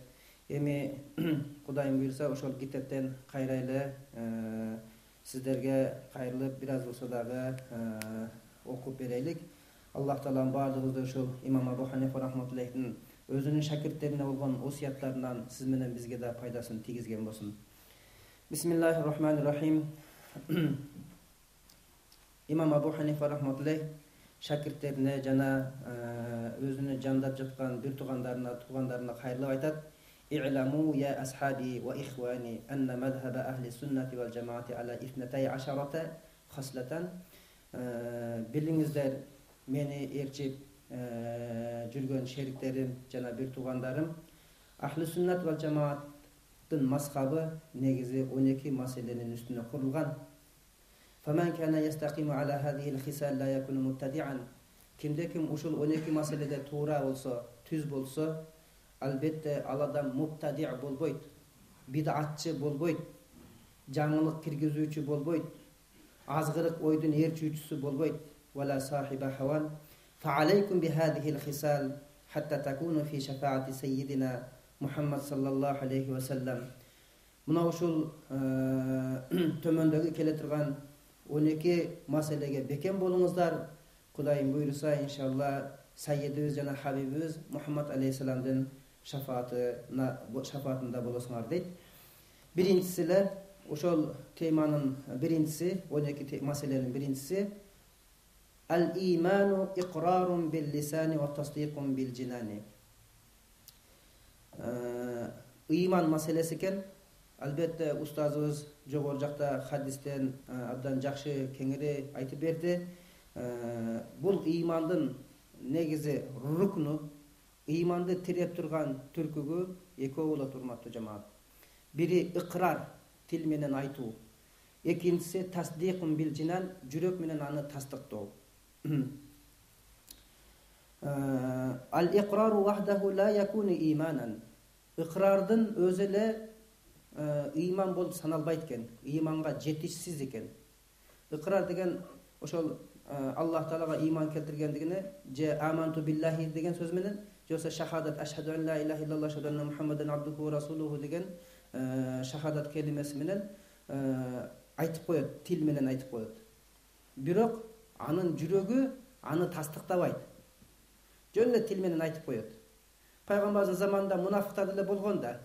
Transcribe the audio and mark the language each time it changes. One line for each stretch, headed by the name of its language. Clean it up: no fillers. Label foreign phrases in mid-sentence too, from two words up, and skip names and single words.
Kyrgyz: Эми Кудайым буйруса ошол китептен кайра эле сиздерге кайрылып бир аз болсо дагы окуп берелик. Аллах таалам баардыгыбызды ушул Имам Абу Ханифа рахматуллахтин өзүнүн шакирттерине болгон осуяттарынан сиз менен бизге да пайдасын тийгизген болсун.
Arabic: بسم الله الرحمن الرحيم.
Kyrgyz: Имам Абу Ханифа рахматуллах шакирттерине жана өзүнү жандап жаткан бир туугандарына кайрылып айтат:
Arabic: "اعلموا يا أصحابي وإخواني أن مذهب أهل السنة والجماعة على 12 خصلة."
Kyrgyz: Билиңиздер, мени ээрчип жүргөн шериктерим жана бир туугандарым,
Arabic: أهل السنة والجماعة
Kyrgyz: мазхабы негизи 12 маселенин үстүнө курулган.
Arabic: فمن كان يستقيم على هذه الخصال لا يكون مبتدعا.
Kyrgyz: Ким ушул 12 маселеде туура болсо, түз болсо, албетте ал адам мубтади' болбойт, бидатчы болбойт, жаңылык киргизүүчү болбойт, азгырык ойдун ээрчүүчүсү болбойт.
Arabic: ولا صاحب هوى. فعليكم بهذه الخصال حتى تكونوا في شفاعة سيدنا محمد صلى الله عليه وسلم.
Kyrgyz: Мына ушул төмөндөгү келе турган 12 маселеге бекем болуңуздар. Кудайым буйруса, иншалла Саййидибиз жана Хабибибиз Мухаммад алейхиссаламдын шафаатында болосуңар дейт. Биринчиси эле ошол теманын биринчиси, 12 маселенин биринчиси
Arabic: الإيمان إقرار باللسان وتصديق بالجنان.
Kyrgyz: Ыйман маселеси экен. Албетте устазыбыз жогору жакта хадистен абдан жакшы кеңири айтып берди. Бул ыймандын негизи рукну, ыйманды тиреп турган түркүгү экөө болот, урматтуу жамаат. Бири ыкрар, тил менен айтуу. Экинчиси
Arabic: تصديق بالجنان,
Kyrgyz: жүрөк менен аны тастыктоо.
Arabic: الإقرار وحده لا يكون إيمانا.
Kyrgyz: Iqrardын өзү эле ыйман болуп саналбайт экен, ыйманга жетишсиз экен. Иqrar деген ошол Аллах Таалага иман келтиргендигине, же
Arabic: آمنت بالله
Kyrgyz: деген сөз менен, же болсо шахадат
Arabic: أشهد أن لا إله إلا الله أشهد أن محمدا عبده ورسوله
Kyrgyz: деген шахадат келимеси менен айтып коет, тил менен айтып коет. Бирок анын жүрөгү аны тастыктабайт. Жөн эле тил менен айтып коет. Пайгамбардын заманында мунафыктар деле болгон да.